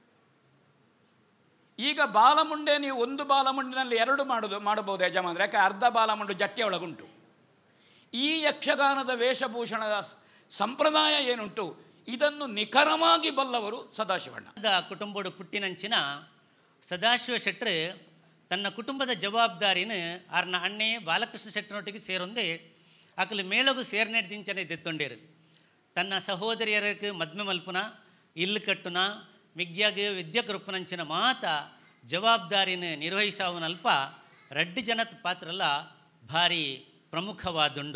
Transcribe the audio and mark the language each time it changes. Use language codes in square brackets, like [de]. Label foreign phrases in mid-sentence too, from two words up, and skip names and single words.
[kn] ಈಗ ಬಾಲಮುಂಡೆ ನೀವು ಒಂದು ಬಾಲಮುಂಡಿನಲ್ಲಿ 2 ಮಾಡಬಹುದು ಯಜಮಾನ್ರೆ, ಯಾಕೆ ಅರ್ಧ ಬಾಲಮುಂಡು ಜಟ್ಟೆ ಒಳಗುಂಟು. ಈ ಯಕ್ಷಗಾನದ ವೇಷಭೂಷಣದ ಸಂಪ್ರದಾಯ ಏನುಂಟು ಇದನ್ನು ನಿಖರವಾಗಿ ಬಲ್ಲವರು ಸದಾಶಿವಣ್ಣ. [tcy] ಕುಟುಂಬಡು ಪುಟ್ಟಿನಂಚಿನ ಸದಾಶಿವ ಶೆಟ್ಟರು ತನ್ನ ಕುಟುಂಬದ ಜವಾಬ್ದಾರಿನ ಆರ್ನ ಅಣ್ಣೆ ಬಾಲಕೃಷ್ಣ ಶೆಟ್ಟರೊಟ್ಟಿಗೆ ಸೇರೊಂದೇ ಆಕಲು ಮೇಳಗು ಸೇರ್ನೆಡ್ದಿಂಚನೆ ತೆತ್ತೊಂಡೇರು. ತನ್ನ ಸಹೋದರಿಯರಿಗೆ ಮದ್ಮೆ ಮಲ್ಪುನ ಇಲ್ಲು ಕಟ್ಟುನ ಮಿಗ್ಯಾಗ ವಿದ್ಯೆ ಕೃಪನಂಚಿನ ಮಾತ ಜವಾಬ್ದಾರಿನ ನಿರ್ವಹಿಸಾವನಲ್ಪ ರಡ್ಡು ಜನದ ಪಾತ್ರಲ್ಲ ಭಾರಿ ಪ್ರಮುಖವಾದುಂಡು.